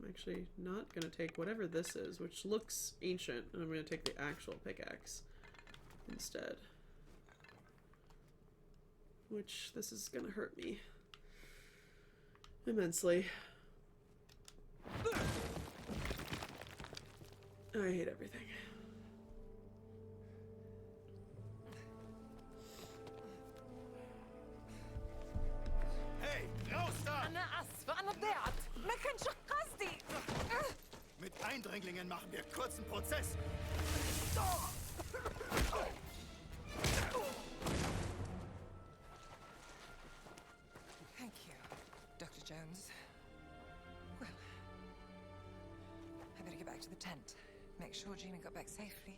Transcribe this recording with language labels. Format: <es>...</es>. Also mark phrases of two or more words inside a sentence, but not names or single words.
<en>I'm actually not going to take whatever this is, which looks ancient, and I'm going to take the actual pickaxe instead. Which, this is going to hurt me immensely. I hate everything.</en> <de>Hey, raus da!</de> <ar>أنا آسفة أنا ضيعت ما كانش قصدي.</ar> <de>Mit Eindringlingen machen wir kurzen Prozess.</de> <en>Thank you, Dr. Jones. Well, I better get back to the tent. Make sure Gina got back safely.</en>